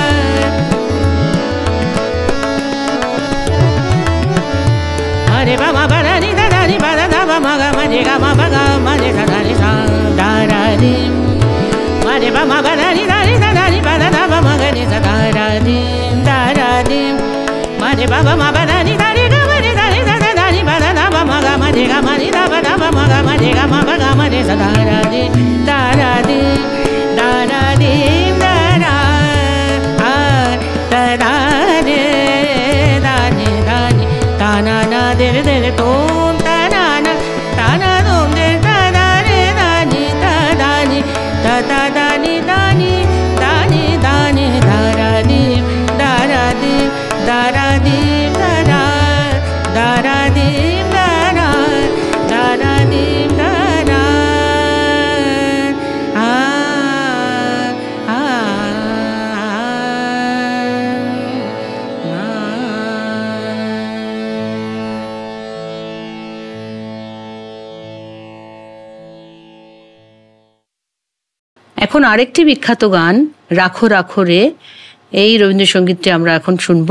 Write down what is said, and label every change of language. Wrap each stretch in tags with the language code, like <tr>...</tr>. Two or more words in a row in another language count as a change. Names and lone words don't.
<hi>अरे बाबा बरा नी दा दा नी बा दा दा बा मा गा मा रे गा मा बा गा मा रे दा दा नी सा दा रा दी अरे बाबा बरा नी दा नी दा दा नी बा दा दा बा मा गा नी सा दा रा दी दा रा दी अरे बाबा मा बरा नी दा नी गा मा रे दा नी दा दा दा नी बा दा दा बा मा गा मा रे गा मा नी दा बा दा बा मा गा मा रे गा मा बा गा मा रे सा दा रा दी दा रा दी दा रा दी दा रा आ दा रा रे दा नी ता ना ना दे रे दे रे तो ता ना दो दे दा दा रे दा नी ता दा नी ता ता दा नी दा नी दा नी दा नी दा रा दी दा रा दी दा रा दी दा रा दा रा दी दा रा दा रा दी दा रा आ</hi> <bn>आ এখন আরেকটি বিখ্যাত গান রাখো রাখো রে, এই রবীন্দ্রসঙ্গীতটি আমরা এখন শুনবো।</bn>